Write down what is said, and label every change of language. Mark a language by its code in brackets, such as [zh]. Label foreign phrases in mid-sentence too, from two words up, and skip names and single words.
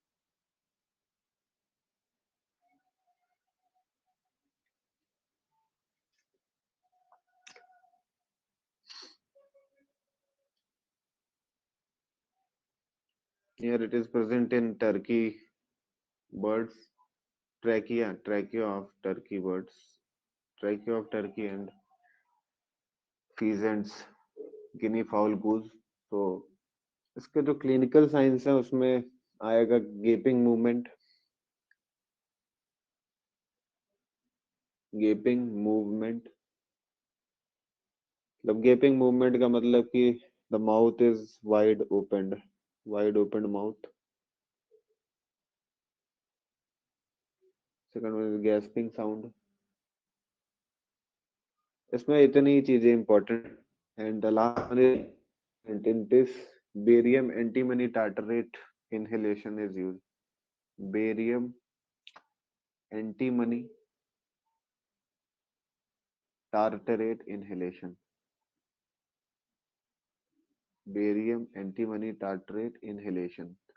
[en] Here it is present in turkey birds, trachea of turkey birds, trachea of turkey and pheasants, guinea fowl goose. [hi] तो इसके जो [en] clinical science [hi] है उसमें आएगा [en] gaping movement, gaping movement [hi] मतलब [en] gaping movement [hi] का मतलब कि [en] the mouth is wide open mouth. second one is gasping sound. [hi] इसमें इतनी चीजें इंपॉर्टेंट. [en] and the last one is in this barium antimony tartrate inhalation is used. Barium antimony tartrate inhalation. Barium antimony tartrate inhalation.